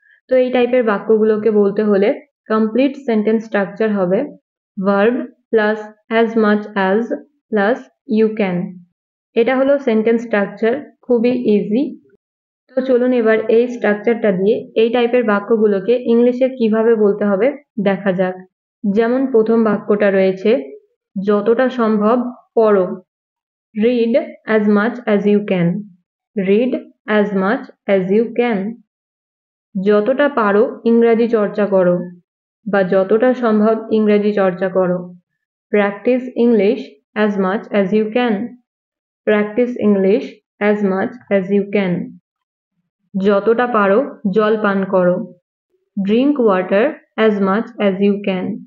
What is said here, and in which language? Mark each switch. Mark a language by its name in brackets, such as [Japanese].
[Bangla] তো এই টাইপের বাক্যগুলোকে বলতে হলে কমপ্লিট সেন্টেন্স স্ট্রাকচার হবে verb plus as much as plus you can। এটা হলো সেন্টেন্স স্ট্রাকচার, খুবই ইজি। তো চলুন এবার এই স্ট্রাকচারটা দিয়ে এই টাইপের বাক্যগুলোকে ইংলিশে কিভাবে বলতে হবে দেখা যাক। যেমন প্রথম বাক্যটা রয়েছে, যতটা সম্ভব পড়ো। [English] Read as much as you can. Read as much as you can. [Bangla] যতটা পারো ইংরাজি চর্চা করো বা যতটা সম্ভব ইংরাজি চর্চা করো। [English] Practice English as much as you can. Practice English as much as you can. [Bangla] যতটা পারো জল পান করো। [English] Drink water as much as you can.